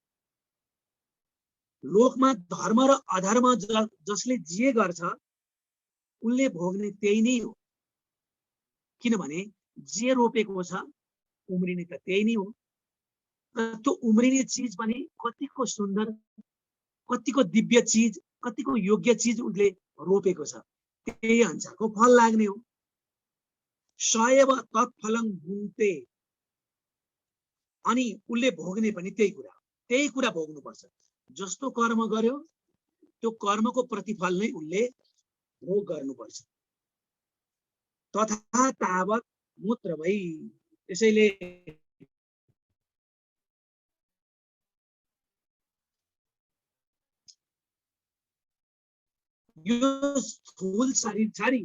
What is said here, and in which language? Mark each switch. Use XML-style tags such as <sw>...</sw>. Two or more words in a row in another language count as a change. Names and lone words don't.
<ne>लोकमा धर्म र अधर्म जसले जे गर्छ उनले भोग्ने त्यही नै हो, किनभने जे रोपेको छ उम्रिने त त्यही नै हो। र त्यो उम्रिने चिज पनि कतिको सुन्दर, कतिको दिव्य चिज, कतिको योग्य चिज उसले रोपेको छ, त्यही अनुसारको फल लाग्ने हो।</ne> <sa>सएव तत्फलं भुङ्क्ते,</sa> <ne>अनि उसले भोग्ने पनि त्यही कुरा भोग्नुपर्छ। जस्तो कर्म गर्यो त्यो कर्मको प्रतिफल नै उसले भोग गर्नुपर्छ।</ne> <sa>तथा तावत मूत्र</sa> <ne>भई, त्यसैले यो स्थूल शरीर छ नि,</ne>